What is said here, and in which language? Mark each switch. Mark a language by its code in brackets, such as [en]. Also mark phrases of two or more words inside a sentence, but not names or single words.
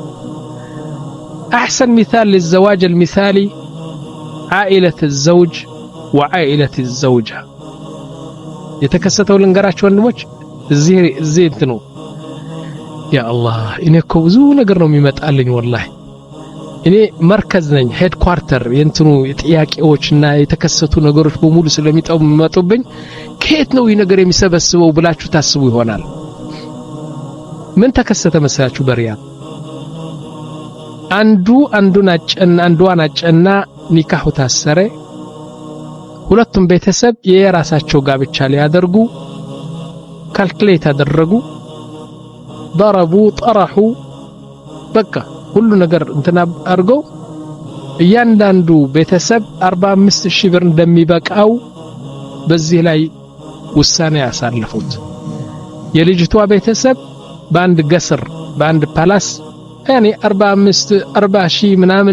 [ar] احسن مثال للزواج المثالي عائله الزوج وعائله الزوجه [am] የተከሰተው ልንገራችሁ ወንድሞች እዚህ እንትኑ [ar] يا الله [am] እኔ እኮ ብዙ ነገር ነው የሚመጣልኝ والله እኔ መርከዝ ነኝ ሄድ ኳርተር የእንትኑ የጥያቄዎችና የተከሰቱ ነገሮች በሙሉ ስለሚመጡብኝ ከየት ነው ይሄ ነገር የሚሰበስበው ብላችሁ ታስቡ ይሆናል ምን ተከሰተ መሰላችሁ በሪያድ አንዱን አጨና ኒካሁ ታሰረ ሁለቱም ቤተሰብ የራሳቸው ጋብቻ ሊያደርጉ ካልኩሌት አደረጉ [ar] ضربوا طرحوا [am] በቃ ሁሉ ነገር እንትና አርገው እያንዳንዱ ቤተሰብ 45000 ብር እንደሚበቃው በዚህ ላይ ውሳኔ ያሳለፉት የልጅቷ ቤተሰብ በአንድ ገስር በአንድ ፓላስ ያኔ 40000 ምናምን